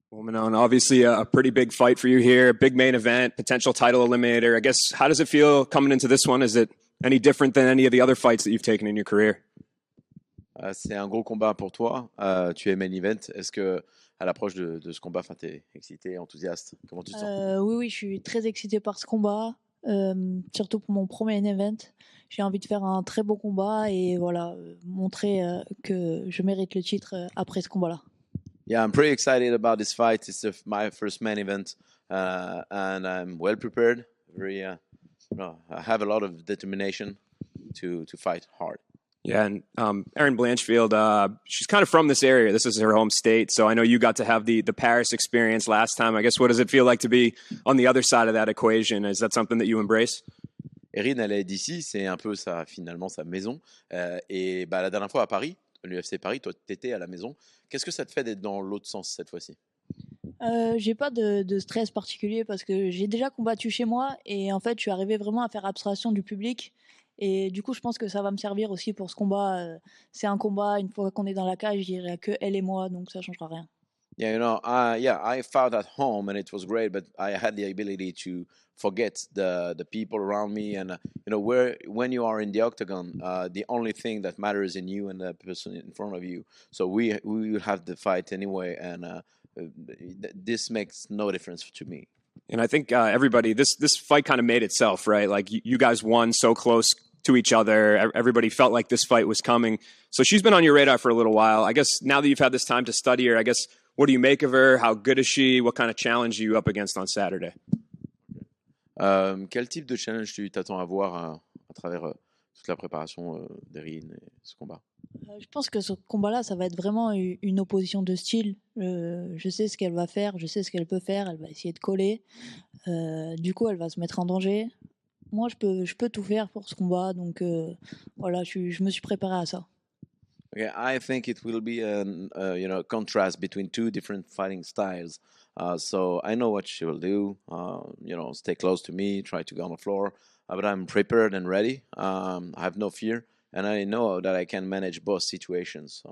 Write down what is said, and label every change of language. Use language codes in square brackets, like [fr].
[en] Well, Manon, obviously a pretty big fight for you here, big main event, potential title eliminator. I guess, how does it feel coming into this one? Is it any different than any of the other fights that you've taken in your career? [fr] C'est un gros combat pour toi. Tu es main event. Est-ce que à l'approche de ce combat, t'es excité, enthousiaste? Comment tu te sens? Oui, oui, je suis très excitée par ce combat, surtout pour mon premier event. J'ai envie de faire un très beau combat et voilà, montrer que je mérite le titre après ce combat-là. [en] Yeah, I'm pretty excited about this fight. It's my first main event, and I'm well prepared. I have a lot of determination to fight hard. Yeah, and Erin Blanchfield, she's kind of from this area. This is her home state, so I know you got to have the Paris experience last time. I guess, what does it feel like to be on the other side of that equation? Is that something that you embrace? [fr] Erin, elle est d'ici, c'est un peu finalement sa maison. Et bah, la dernière fois à Paris, l'UFC Paris, toi, t'étais à la maison. Qu'est-ce que ça te fait d'être dans l'autre sens cette fois-ci? J'ai pas de stress particulier parce que j'ai déjà combattu chez moi et en fait, je suis arrivée vraiment à faire abstraction du public. Et du coup, je pense que ça va me servir aussi pour ce combat. C'est un combat, une fois qu'on est dans la cage, je dirais que elle et moi, donc ça changera rien. [en] Yeah, I fought at home and it was great, but I had the ability to forget the people around me, and when you are in the octagon, the only thing that matters in you and the person in front of you. So we will have the fight anyway, and this makes no difference to me. And I think everybody, this fight kind of made itself, right? Like you guys won so close to each other. Everybody felt like this fight was coming. So she's been on your radar for a little while. I guess now that you've had this time to study her, I guess, what do you make of her? How good is she? What kind of challenge are you up against on Saturday? [fr] Quel type de challenge tu t'attends à voir à travers toute la préparation d'Erin et ce combat? Je pense que ce combat-là, ça va être vraiment une opposition de style. Je sais ce qu'elle va faire, je sais ce qu'elle peut faire. Elle va essayer de coller. Du coup, elle va se mettre en danger. Moi, je peux tout faire pour ce combat. Donc, voilà, je me suis préparé à ça. [en] Okay, I think it will be a contrast between two different fighting styles. So I know what she will do. Stay close to me, try to go on the floor. But I'm prepared and ready. I have no fear, and I know that I can manage both situations.